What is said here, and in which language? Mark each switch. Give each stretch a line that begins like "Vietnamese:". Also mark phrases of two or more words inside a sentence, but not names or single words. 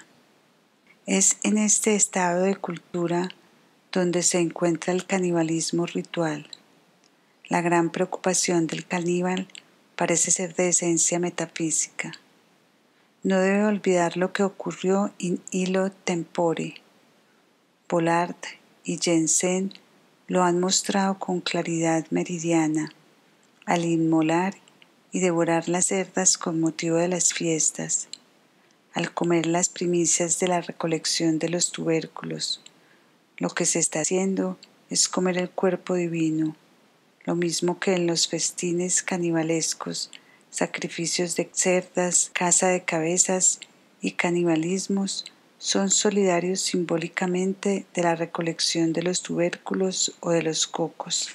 Spanish: Es en este estado de cultura donde se encuentra el canibalismo ritual. La gran preocupación del caníbal parece ser de esencia metafísica. No debe olvidar lo que ocurrió
Latin: in illo tempore.
Spanish: Bollard y Jensen lo han mostrado con claridad meridiana al inmolar y devorar las cerdas con motivo de las fiestas, al comer las primicias de la recolección de los tubérculos. Lo que se está haciendo es comer el cuerpo divino, lo mismo que en los festines canibalescos, sacrificios de cerdas, caza de cabezas y canibalismos son solidarios simbólicamente de la recolección de los tubérculos o de los cocos.